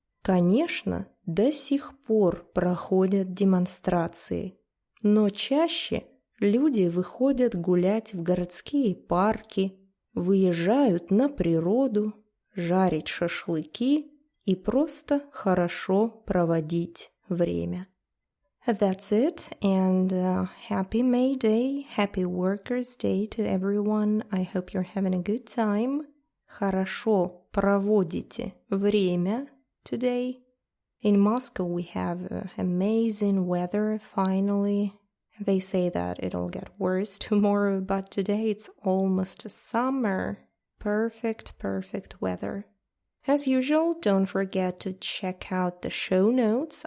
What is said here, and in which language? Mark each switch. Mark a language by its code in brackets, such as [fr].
[ru] Конечно, до сих пор проходят демонстрации, но чаще люди выходят гулять в городские парки, выезжают на природу, жарить шашлыки и просто хорошо проводить время. [en] That's it, and happy May Day, happy Workers' Day to everyone. I hope you're having a good time. [ru] Хорошо проводите время [en] today. In Moscow we have amazing weather finally. They say that it'll get worse tomorrow, but today it's almost summer. Perfect weather. As usual, don't forget to check out the show notes.